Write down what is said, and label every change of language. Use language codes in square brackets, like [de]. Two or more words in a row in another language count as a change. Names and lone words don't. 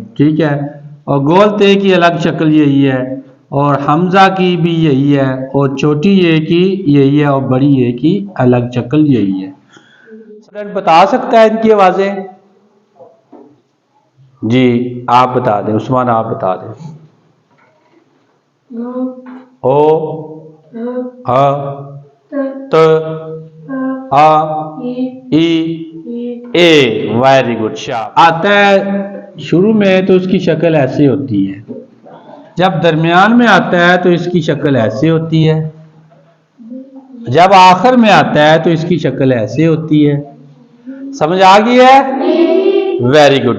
[ur] ٹھیک ہے، اور گول تے کی الگ شکل یہی ہے، اور ہمزہ کی بھی یہی ہے، اور چھوٹی یے کی یہی ہے، اور بڑی یے کی الگ شکل یہی ہے. سٹوڈنٹ بتا سکتا ہے ان کی آوازیں؟ جی آپ بتا دیں، عثمان آپ بتا دیں. او، ا، ت، آ، ای, اے. [en] very good, शाबाश। [ur] آتا ہے شروع میں تو اس کی شکل ایسی ہوتی ہے، جب درمیان میں آتا ہے تو اس کی شکل ایسے ہوتی ہے، جب آخر میں آتا ہے تو اس کی شکل ایسے ہوتی ہے. سمجھ آ گئی ہے? [en] very good.